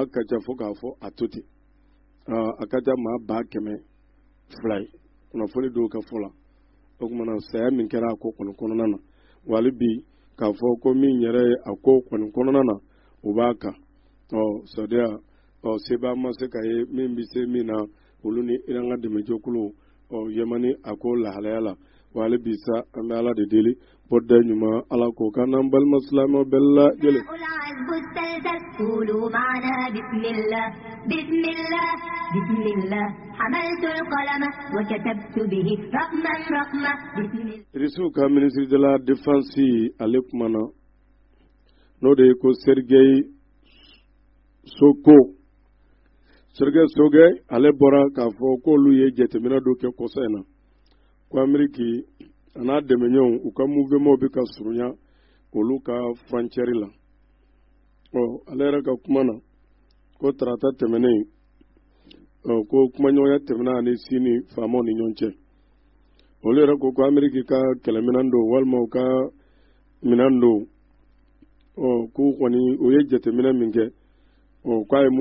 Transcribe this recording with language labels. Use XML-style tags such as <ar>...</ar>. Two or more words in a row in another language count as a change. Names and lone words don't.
<bm>ka ca fo k'a fɔ a to ten a ka ca maa 200,000 ye kunnafoni dɔw ka fɔ la o kumana saya min kɛra a ko kɔni kɔnɔna na wali bi k'a fɔ ko min yɛrɛ ye a ko kɔni kɔnɔna na o b'a kan Sɔrɔda seba ma se ka ye min bɛ se min na olu ni Iran ka dɛmɛjɛkulu Yamani a ko lahalaya la wali bi sa an bɛ Ala de deli bɔda ɲuman Ala k'o k'an n'an balima silamɛw bɛɛ lajɛlen.</bm> <ar>قولوا معنا بسم الله بسم الله بسم الله حملت القلم وكتبت به رقما رقما بسم الله.</ar> <bm>Risiw ka</bm> <fr>ministre de la défense</fr> <bm>ale kumana n'o de ye ko Sergei Sogei ale bɔra k'a fɔ k'olu ye jateminɛ dɔ kɛ kɔsa in na ko Ameriki a n'a dɛmɛɲɔgɔnw u ka mouvement bɛ ka surunya olu ka frontière la ale yɛrɛ ka kuma na ko tarata tɛmɛnen ko kumaɲɔgɔnya tɛmɛna ani Sini faamaw ni ɲɔgɔn cɛ olu yɛrɛ ko Ameriki ka kɛlɛminɛn don walima u ka minɛn don k'u kɔni u ye jateminɛ min kɛ k'a ye</bm>